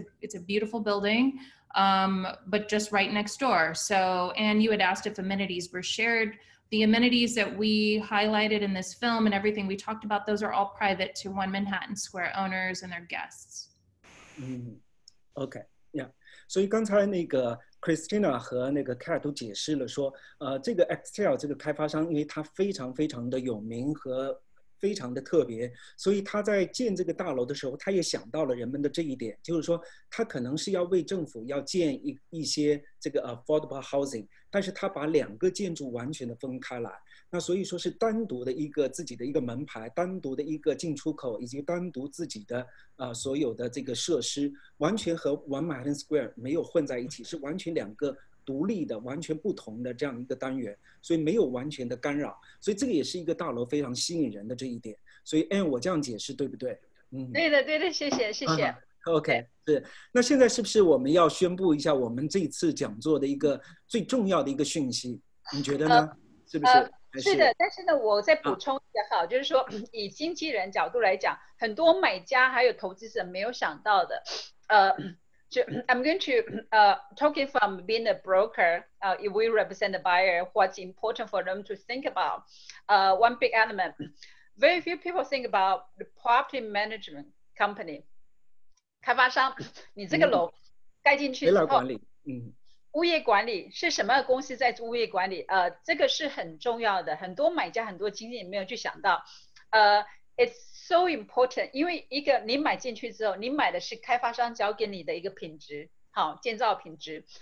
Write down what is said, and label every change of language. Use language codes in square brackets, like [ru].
[en] It's a beautiful building, but just right next door. So, and you had asked if amenities were shared. The amenities that we highlighted in this film and everything we talked about, those are all private to One Manhattan Square owners and their guests. OK, yeah. [zh] 所以刚才那个 Christina 和那个 Kat 都解释了说，这个 Extell 这个开发商，因为它非常非常的有名和非常的特别，所以他在建这个大楼的时候，他也想到了人们的这一点，就是说他可能是要为政府要建一些这个 affordable housing， 但是他把2个建筑完全的分开来，那所以说是单独的一个自己的一个门牌，单独的一个进出口，以及单独自己的所有的这个设施，完全和 One Manhattan Square 没有混在一起，是完全2个独立的完全不同的这样一个单元，所以没有完全的干扰，所以这个也是一个大楼非常吸引人的这一点。所以我这样解释对不对？对的，谢谢。 OK， 是。那现在是不是我们要宣布一下我们这一次讲座的一个最重要的一个讯息？你觉得呢？是不是？是的，但是呢，我再补充一下哈，就是说以经纪人角度来讲，很多买家还有投资者没有想到的， [en] I'm going to talking from being a broker, if we represent the buyer, what's important for them to think about. One big element, very few people think about the property management company. [zh] 开发商，你这个楼盖进去之后，管理，物业管理是什么公司在做物业管理？这个是很重要的，很多买家、很多经纪人没有去想到。 [en] It's so important， [zh] 因为一个你买进去之后，你买的是开发商交给你的一个品质，好，建造品质。